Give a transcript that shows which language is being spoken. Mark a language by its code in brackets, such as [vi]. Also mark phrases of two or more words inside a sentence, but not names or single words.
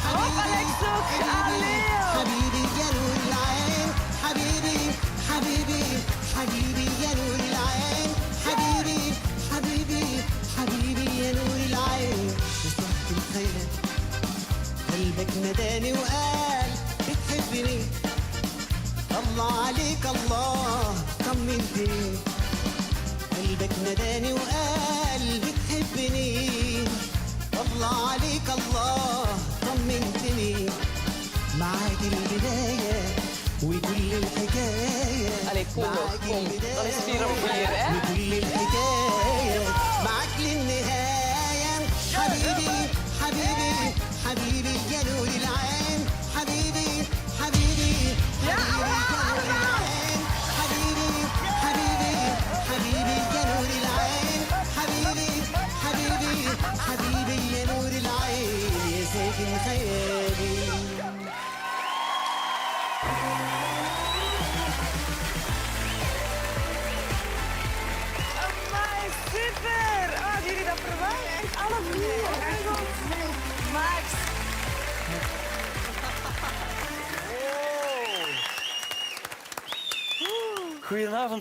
[ar] حبيبي حبيبي يا نور العين حبيبي حبيبي حبيبي يا نور العين حبيبي حبيبي حبيبي يا نور العين مسحت الخيل قلبك نداني وقال بتحبني الله عليك الله طمنتني قلبك نداني وقال بتحبني الله عليك الله طمنتني معاك البداية وكل الحكاية [nl] Allee, kom nog, kom. Dan is het 4 over 4, hè? [ar] وكل الحكاية معاك للنهاية حبيبي حبيبي حبيبي يا نور العين حبيبي حبيبي حبيبي يا نور العين حبيبي حبيبي حبيبي يا نور العين حبيبي حبيبي حبيبي يا نور العين يا ساكن خيالي [nl] Super! Oh, hadden jullie dat verwacht? Echt alle vier. Max. Goedenavond.